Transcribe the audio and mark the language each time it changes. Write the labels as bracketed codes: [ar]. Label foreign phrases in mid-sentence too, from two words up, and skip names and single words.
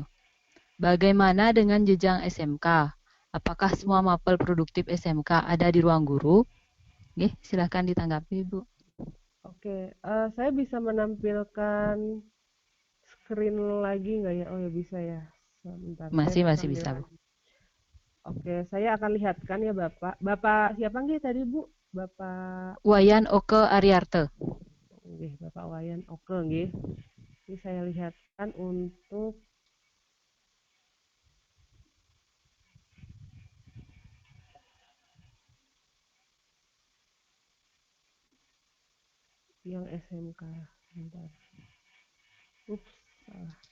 [id] Bagaimana dengan jenjang SMK? Apakah semua mapel produktif SMK ada di ruang guru? Oke, silakan ditanggapi, Bu. Oke, saya bisa menampilkan screen lagi nggak ya? Oh ya bisa ya. Sebentar, Masih saya bisa, Bu. Oke, saya akan lihatkan ya Bapak. Bapak siapa nggih tadi Bu? Bapak Wayan Oke Ariarto. nggih, Bapak Wayan. Oke nggih. Ini saya lihatkan untuk yang SMK. Bentar. Ups, salah.